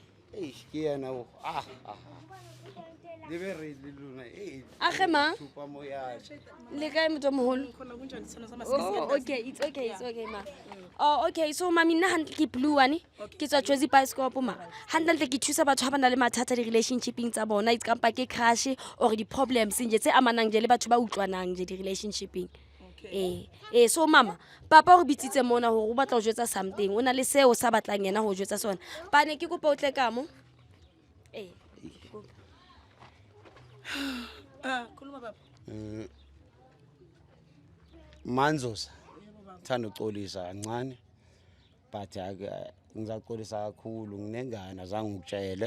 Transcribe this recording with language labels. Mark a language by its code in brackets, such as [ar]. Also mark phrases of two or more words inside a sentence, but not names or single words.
[st] Ke yena o le be re le lona Age ma thupa mo ya le kae motho moholo? [en] Oh okay, it's okay [st] ma. [en] Oh okay, [st] so mami nna hantle ke Blue ane ke tswa Jozi Bioscope ma. Hantle ke thusa batho ba bana le mathata di relationshiping tsa bona, it's kampa ke crush or di problems nje tse amanang je le batho ba utlwanang je di relationshiping. So mama, papa o bitsitse mona ho batla ho jwetsa something. O na le seo sa batlang yena ho jwetsa sona. Ba ne ke kopa o tle ka mo. [zu] Khuluma baba. Manzosa. Thanda uxolisa kancane. But ngizaxolisa kakhulu nginengane azange ukutshele.